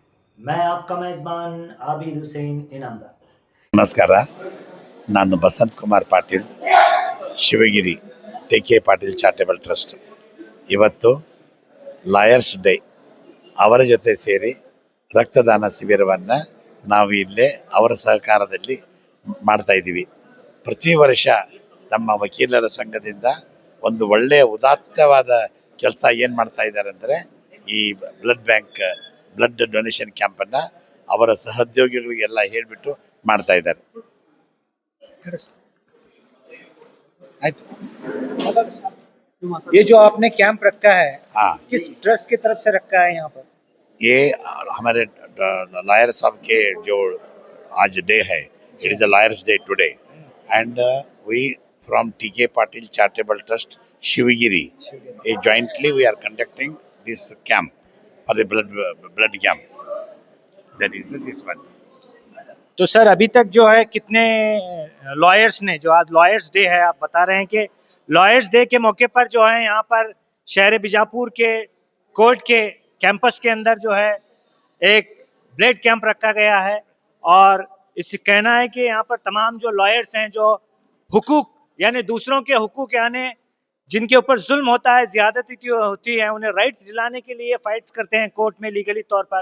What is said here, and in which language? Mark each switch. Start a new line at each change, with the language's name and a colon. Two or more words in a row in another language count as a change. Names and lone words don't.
Hindi: मैं आपका मेज़बान आबिद हुसैन इनामदार।
Kannada: ನಮಸ್ಕಾರ. ನಾನು ಬಸಂತ್ ಕುಮಾರ್ ಪಾಟೀಲ್, ಶಿವಗಿರಿ ಟಿ.ಕೆ. ಪಾಟೀಲ್ ಚಾರಿಟೇಬಲ್ ಟ್ರಸ್ಟ್. ಇವತ್ತು
English: lawyers day,
Kannada: ಅವರ ಜೊತೆ ಸೇರಿ ರಕ್ತದಾನ ಶಿಬಿರವನ್ನು ನಾವು ಇಲ್ಲೇ ಅವರ ಸಹಕಾರದಲ್ಲಿ ಮಾಡ್ತಾ ಇದ್ದೀವಿ. ಪ್ರತಿ ವರ್ಷ ನಮ್ಮ ವಕೀಲರ ಸಂಘದಿಂದ ಒಂದು ಒಳ್ಳೆಯ ಉದಾತ್ತವಾದ ಕೆಲಸ ಏನು ಮಾಡ್ತಾ ಇದ್ದಾರೆ ಅಂದರೆ, ಈ
English: blood donation
Kannada: ಕ್ಯಾಂಪನ್ನು ಅವರ ಸಹೋದ್ಯೋಗಿಗಳಿಗೆಲ್ಲ ಹೇಳಿಬಿಟ್ಟು ಮಾಡ್ತಾ ಇದ್ದಾರೆ. ಆಯ್ತು.
Hindi: ये जो आपने कैंप रखा है, हाँ, किस ट्रस्ट की तरफ से रखा है यहाँ पर? ये हमारे लॉयर साहब के जो आज डे है,
English: It is a lawyers day today, and we from T.K. पाटिल charitable trust Shivagiri, jointly we are conducting this camp for the blood camp. That is this one.
Hindi: तो सर अभी तक जो है कितने लॉयर्स ने, जो आज
English: lawyers day
Hindi: है, आप बता रहे हैं कि
English: lawyers day
Hindi: के मौके पर जो है यहाँ पर शहर बीजापुर के कोर्ट के कैंपस के अंदर जो है एक
English: blood camp
Hindi: रखा गया है, और इस कहना है कि यहाँ पर तमाम जो लॉयर्स हैं, जो हुकूक यानी दूसरों के हुकूक यानी जिनके ऊपर जुल्म होता है, ज्यादती होती है, उन्हें राइट्स दिलाने के लिए फाइट्स करते हैं कोर्ट में लीगली तौर पर।